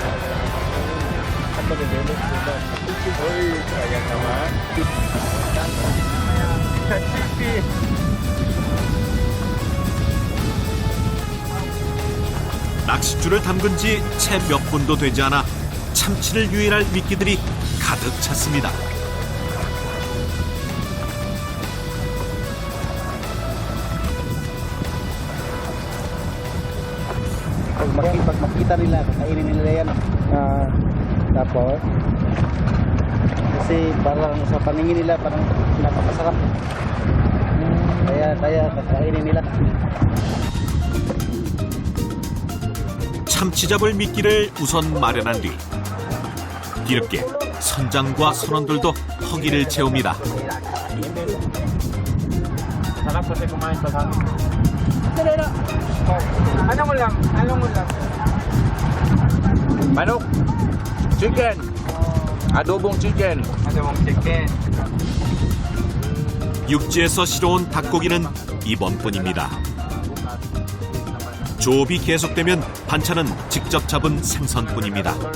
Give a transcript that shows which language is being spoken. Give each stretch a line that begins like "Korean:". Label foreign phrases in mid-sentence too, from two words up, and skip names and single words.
Korean: 낚싯줄을 담근 지 채 몇 분도 되지 않아 참치를 유인할 미끼들이 가득 찼습니다.
Filipino: Pag makita nila, kainin nila yan. Tapos, kasi parang sa paningin nila, parang napakasarap. Kaya kakainin nila.
Korean: 참치 잡을 미끼를 우선 마련한 뒤 뒤늦게 선장과 선원들도 허기를 채웁니다.
Filipino: Manok, chicken, adobong chicken.
Korean: 육지에서 실어온 닭고기는 이번뿐입니다. 조업이 계속되면 반찬은 직접 잡은 생선뿐입니다.